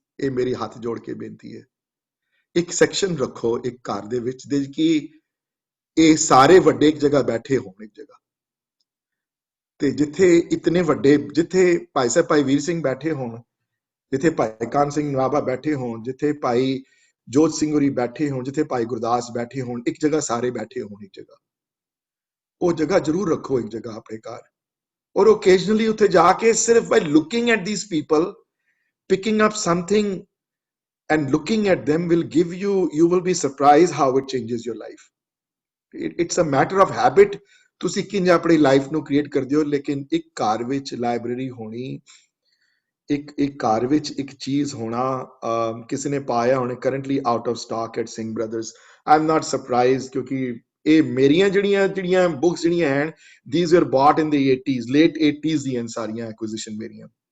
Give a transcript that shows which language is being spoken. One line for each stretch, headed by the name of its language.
Punjabi: ਇਹ ਮੇਰੀ ਹੱਥ ਜੋੜ ਕੇ ਬੇਨਤੀ ਹੈ। ਇੱਕ ਸੈਕਸ਼ਨ ਰੱਖੋ ਇੱਕ ਘਰ ਦੇ ਵਿੱਚ ਦੇ ਕਿ ਇਹ ਸਾਰੇ ਵੱਡੇ ਇੱਕ ਜਗ੍ਹਾ ਬੈਠੇ ਹੋਣ, ਇੱਕ ਜਗ੍ਹਾ ਤੇ ਜਿੱਥੇ ਇਤਨੇ ਵੱਡੇ, ਜਿੱਥੇ ਭਾਈ ਸਾਹਿਬ ਭਾਈ ਵੀਰ ਸਿੰਘ ਬੈਠੇ ਹੋਣ, ਜਿੱਥੇ ਭਾਈ ਕਾਨ ਸਿੰਘ ਨਵਾਬਾ ਬੈਠੇ ਹੋਣ, ਜਿੱਥੇ ਭਾਈ ਜੋਤ ਸਿੰਘ ਹੋਰੀ ਬੈਠੇ ਹੋਣ, ਜਿੱਥੇ ਭਾਈ ਗੁਰਦਾਸ ਬੈਠੇ ਹੋਣ, ਇੱਕ ਜਗ੍ਹਾ ਸਾਰੇ ਬੈਠੇ ਹੋਣ ਇੱਕ ਜਗ੍ਹਾ। ਉਹ ਜਗ੍ਹਾ ਜ਼ਰੂਰ ਰੱਖੋ ਇੱਕ ਜਗ੍ਹਾ ਆਪਣੇ ਘਰ। ਔਰ ਓਕੇਜਨਲੀ ਉੱਥੇ ਜਾ ਕੇ ਸਿਰਫ
English: By looking at these people, picking up something and looking at them will give you, you will be surprised how it changes your life। It's a matter of habit,
Punjabi: ਤੁਸੀਂ ਕਿੰਜ ਆਪਣੀ ਲਾਈਫ ਨੂੰ ਕ੍ਰੀਏਟ ਕਰਦੇ ਹੋ। ਲੇਕਿਨ ਇੱਕ ਘਰ ਵਿੱਚ ਲਾਇਬ੍ਰੇਰੀ ਹੋਣੀ, ਇੱਕ ਘਰ ਵਿੱਚ ਇੱਕ ਚੀਜ਼ ਹੋਣਾ। ਕਿਸੇ ਨੇ ਪਾਇਆ ਹੋਣੇ
English: Currently out of stock at Singh brothers. I am not surprised
Punjabi: ਕਿਉਂਕਿ ਇਹ ਮੇਰੀਆਂ ਜਿਹੜੀਆਂ ਬੁੱਕਸ ਜਿਹੜੀਆਂ ਹਨ,
English: these were bought in the 80s, late 80s
Punjabi: ਦੀਆਂ ਸਾਰੀਆਂ ਐਕੁਇਜ਼ੀਸ਼ਨ ਮੇਰੀਆਂ।